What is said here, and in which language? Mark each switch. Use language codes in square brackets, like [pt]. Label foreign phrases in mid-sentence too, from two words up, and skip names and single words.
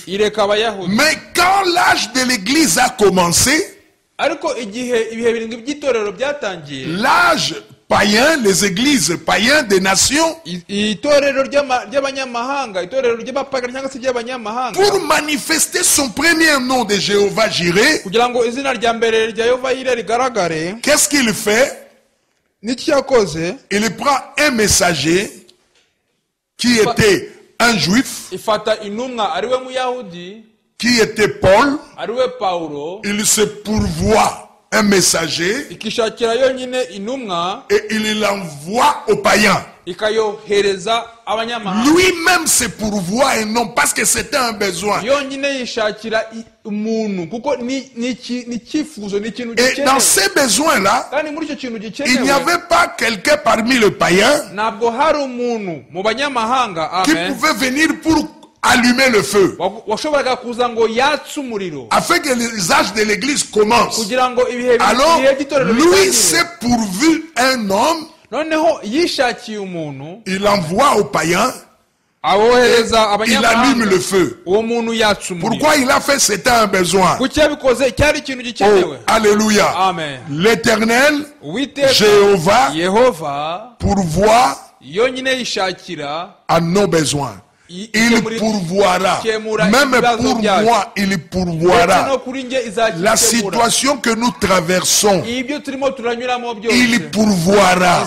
[fr] Mais quand l'âge de l'église a commencé, l'âge païen, les églises païennes des nations, pour manifester son premier nom de Jéhovah Jireh, qu'est-ce qu'il fait? Il prend un messager qui était un juif. qui était Paul, [rw] ariwe Paulo, [fr] il se pourvoit un messager [rw] ikishakira yonyine intumwa [fr] et il l'envoie aux païens. [rw] ikayohereza abanyamahanga. [fr] Lui-même se pourvoit et non parce que c'était un besoin. [rw] Yonyine yishakira umuntu kuko ni icyifuzo ni ikintu [fr] Et dans ces besoins-là, [rw] kandi muri icyo kintu [fr] il n'y [rw] gikenewe [fr] avait pas quelqu'un parmi les païens [rw] ntabwo hari umuntu mu banyamahanga [fr] qui pouvait venir pour allumer le feu, [rw] washoboraga kuza ngo yatse umuriro [fr] afin que les âges de l'église commencent. [rw] kugira ngo ibihe [fr] Alors, [rw] by'itorero [fr] lui [rw] bitangire. [fr] s'est pourvu un homme, [rw] noneho yishakiye umuntu [fr] il envoie aux païens, [rw] abohereza [fr] il allume le [rw] abanyamahanga [fr] feu. [rw] uwo muntu yatse umuriro. [fr] Pourquoi il a fait? C'était un besoin. [rw] kuki yabikoze cyari ikintu Oh, gikenewe. [fr] alléluia. Amen. L'Éternel, [rw] Uwiteka [fr] Jéhovah, [rw] Yehova [fr] pourvoit [rw] yonyine yishakira [fr] à nos besoins. Il pourvoira. Même pour moi, il pourvoira. La situation que nous traversons, il pourvoira.